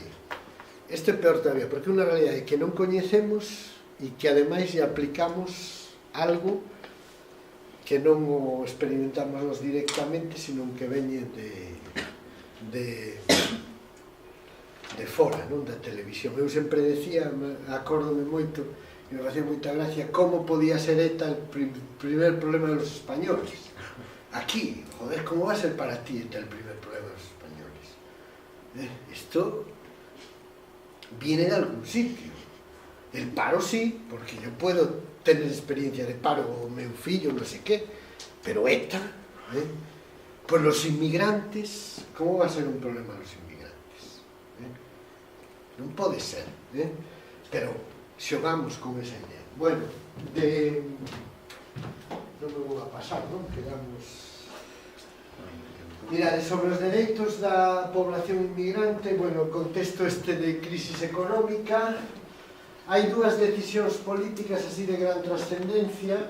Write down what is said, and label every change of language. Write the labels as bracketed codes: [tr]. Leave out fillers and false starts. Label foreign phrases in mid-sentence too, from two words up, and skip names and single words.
[gl] Isto é peor todavía, porque é unha realidade que non coñecemos e que ademais lle aplicamos algo que non o experimentamos directamente, sino que veñe de fora, non, da televisión. Eu sempre decía, acórdome moito, e me facía moita gracia, como podía ser ETA [es] el primer problema de los españoles. Aquí, joder, como va a ser para ti ETA el primer problema de los españoles? Esto viene de algún sitio. El paro sí, porque yo puedo tener experiencia de paro [gl] o meu fillo, non sei que, [es] pero ETA, pues los inmigrantes, ¿cómo va a ser un problema los inmigrantes? [gl] Non pode ser, pero xogamos con esa idea. Bueno, non me vou a pasar, non? Quedamos... Mirade, sobre os dereitos da población inmigrante, bueno, o contexto este de crisis económica, hai dúas decisións políticas así de gran trascendencia.